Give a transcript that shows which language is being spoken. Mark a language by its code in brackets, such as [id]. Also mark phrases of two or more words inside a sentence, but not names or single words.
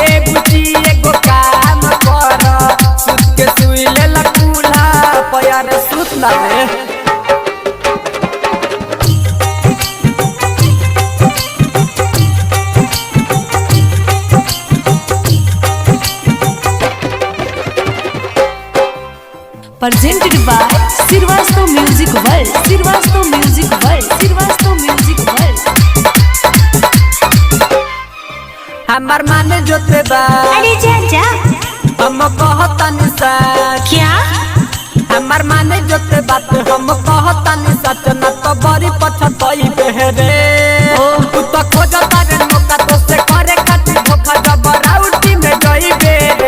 [bho] ए बुची एगो काम कर, सूत के सुई ले ला मुला पर। यार सूत ना रे [en] Presented by Sirvasto Music World. Sirvasto Music World. Sirvasto Music World. [bho] हमार माने जोते बा, अरे जा हम कहतनी सच। क्या हमार माने जोते बात हम कहतनी सच, न तो बड़ी पछतई बेहरे। तू तो खोजता रे मौका, तो से करे खातिर धोखा, जब राउटी में गई बेरे।